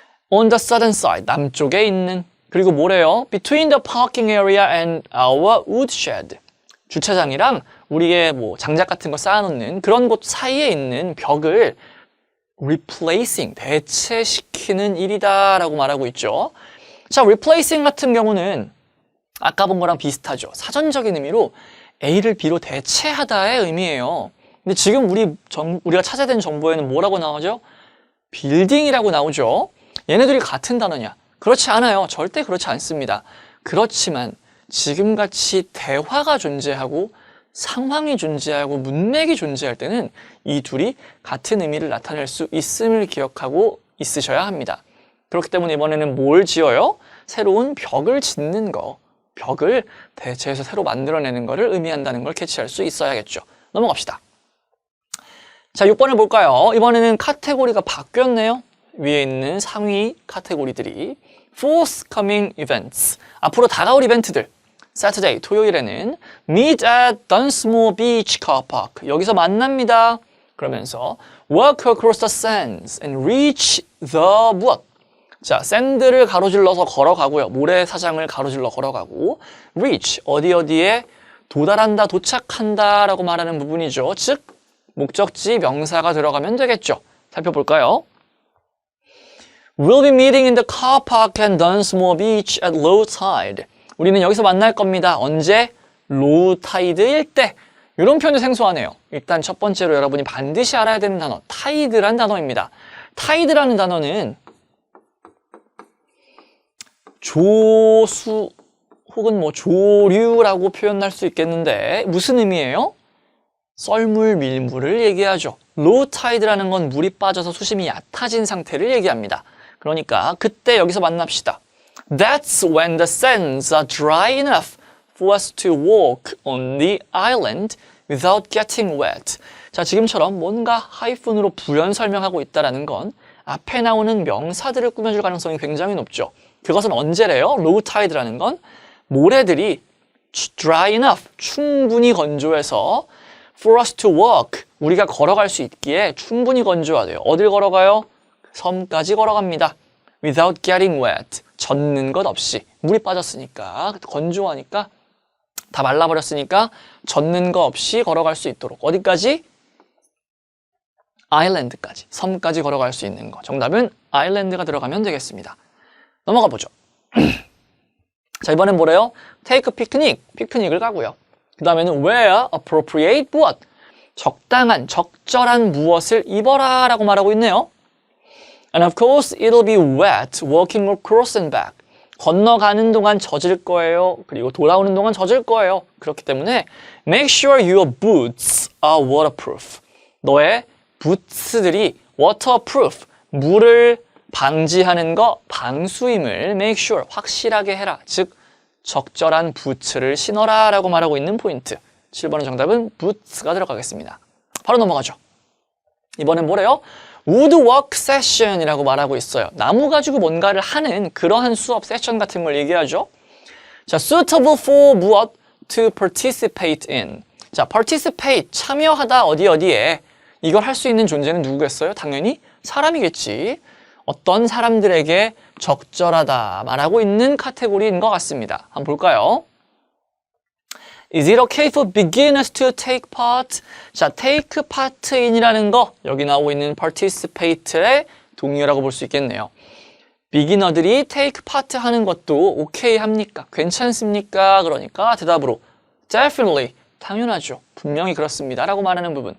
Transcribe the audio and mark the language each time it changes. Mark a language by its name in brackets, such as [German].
[English] On the southern side, [Korean] 남쪽에 있는 그리고 뭐래요? [English] Between the parking area and our woodshed. [Korean] 주차장이랑 우리의 장작 같은 거 쌓아놓는 그런 곳 사이에 있는 벽을 replacing, 대체시키는 일이다라고 말하고 있죠. 자, replacing 같은 경우는 아까 본 거랑 비슷하죠. 사전적인 의미로 A를 B로 대체하다의 의미예요. 근데 지금 우리가 찾아야 되는 정보에는 뭐라고 나오죠? 빌딩이라고 나오죠. 얘네들이 같은 단어냐? 그렇지 않아요. 절대 그렇지 않습니다. 그렇지만 지금같이 대화가 존재하고 상황이 존재하고 문맥이 존재할 때는 이 둘이 같은 의미를 나타낼 수 있음을 기억하고 있으셔야 합니다. 그렇기 때문에 이번에는 뭘 지어요? 새로운 벽을 짓는 거. 벽을 대체해서 새로 만들어내는 것을 의미한다는 걸 캐치할 수 있어야겠죠. 넘어갑시다. 자, 6번을 볼까요? 이번에는 카테고리가 바뀌었네요. 위에 있는 상위 카테고리들이 forthcoming events, 앞으로 다가올 이벤트들. [English] Saturday, 토요일에는 meet at Dunsmore Beach Car Park, [Korean] 여기서 만납니다. 그러면서 [English] walk across the sands and reach the 무엇? [Korean] 자, 샌드를 가로질러서 걸어가고요. 모래사장을 가로질러 걸어가고 reach, 어디에 도달한다, 도착한다 라고 말하는 부분이죠. 즉, 목적지 명사가 들어가면 되겠죠. 살펴볼까요? [English] We'll be meeting in the car park at Dunsmore Beach at low tide. [Korean] 우리는 여기서 만날 겁니다. 언제? low tide일 때. 이런 표현이 생소하네요. 일단 첫 번째로 여러분이 반드시 알아야 되는 단어, tide라는 단어입니다. tide라는 단어는 조수 혹은 뭐 조류라고 표현할 수 있겠는데 무슨 의미예요? 썰물, 밀물을 얘기하죠. low tide라는 건 물이 빠져서 수심이 얕아진 상태를 얘기합니다. 그러니까 그때 여기서 만납시다. [English] That's when the sands are dry enough for us to walk on the island without getting wet. [Korean] 자, 지금처럼 뭔가 하이픈으로 부연 설명하고 있다는 건 앞에 나오는 명사들을 꾸며줄 가능성이 굉장히 높죠. 그것은 언제래요? low tide라는 건 모래들이 dry enough, 충분히 건조해서 [English] for us to walk, [Korean] 우리가 걸어갈 수 있기에 충분히 건조하대요. 어딜 걸어가요? 섬까지 걸어갑니다. [English] without getting wet, [Korean] 젖는 것 없이. 물이 빠졌으니까, 건조하니까, 다 말라버렸으니까 젖는 거 없이 걸어갈 수 있도록. 어디까지? 아일랜드까지, 섬까지 걸어갈 수 있는 거. 정답은 아일랜드가 들어가면 되겠습니다. 넘어가 보죠. 자, 이번엔 뭐래요? [English] take a picnic, [Korean] 피크닉을 가고요. 그 다음에는 [English] wear appropriate [Korean] 무엇? 적당한, 적절한 무엇을 입어라 라고 말하고 있네요. [English] And of course, it'll be wet walking across and back. [Korean] 건너가는 동안 젖을 거예요. 그리고 돌아오는 동안 젖을 거예요. 그렇기 때문에 [English] make sure your boots are waterproof. [Korean] 너의 부츠들이 waterproof, 물을 방지하는 거, 방수임을 make sure, 확실하게 해라. 즉, 적절한 부츠를 신어라 라고 말하고 있는 포인트. 7번의 정답은 boots가 들어가겠습니다. 바로 넘어가죠. 이번엔 뭐래요? woodwork session이라고 말하고 있어요. 나무 가지고 뭔가를 하는 그러한 수업 세션 같은 걸 얘기하죠. [English] 자, suitable for 무엇? to participate in. [Korean] 자, participate, 참여하다 어디에. 이걸 할 수 있는 존재는 누구겠어요? 당연히 사람이겠지. 어떤 사람들에게 적절하다 말하고 있는 카테고리인 것 같습니다. 한번 볼까요? [English] Is it okay for beginners to take part? [Korean] 자, take part in이라는 거, 여기 나오고 있는 participate의 동의어라고 볼 수 있겠네요. 비기너들이 take part 하는 것도 오케이 합니까? 괜찮습니까? 그러니까 대답으로 definitely, 당연하죠. 분명히 그렇습니다. 라고 말하는 부분.